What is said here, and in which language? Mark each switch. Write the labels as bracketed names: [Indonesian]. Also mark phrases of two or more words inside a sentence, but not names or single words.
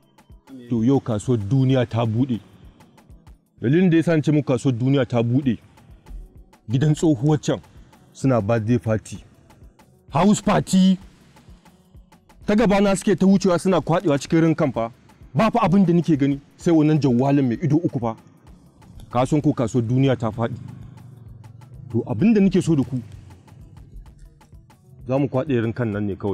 [Hausa] to yau kasuwar duniya ta bude. Dalilin da yasa na ce muku kasuwar duniya ta bude, gidan tsohuwar can suna [English] birthday party, house party. [Hausa] Ta gaba na suke ta wucewa suna kwadewa cikin rin kamfa. Ba fa abin da nake gani sai wannan jawalin mai ido uku fa. Kasuwan ko kasuwar duniya ta faɗi. To abin da nake so da ku, za mu kwaɗe rin kan nan ne kawai.